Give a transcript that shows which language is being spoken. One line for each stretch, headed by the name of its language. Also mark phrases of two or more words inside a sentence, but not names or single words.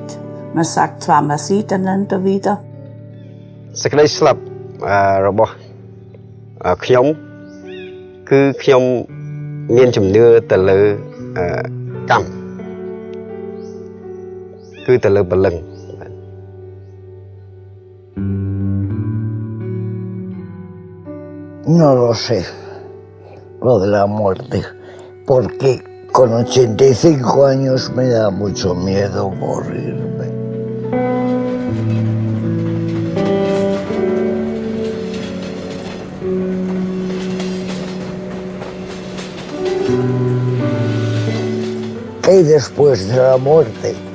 German: Man sagt zwar, man sieht einander wieder.
Khmer: សេចក្តីស្លាប់របស់ខ្ញុំគឺខ្ញុំមានជំនឿទៅលើកម្មគឺទៅលើព្រលឹង
Spanish: No lo sé, lo de la muerte, porque con 85 años me da mucho miedo morirme. ¿Qué hay después de la muerte?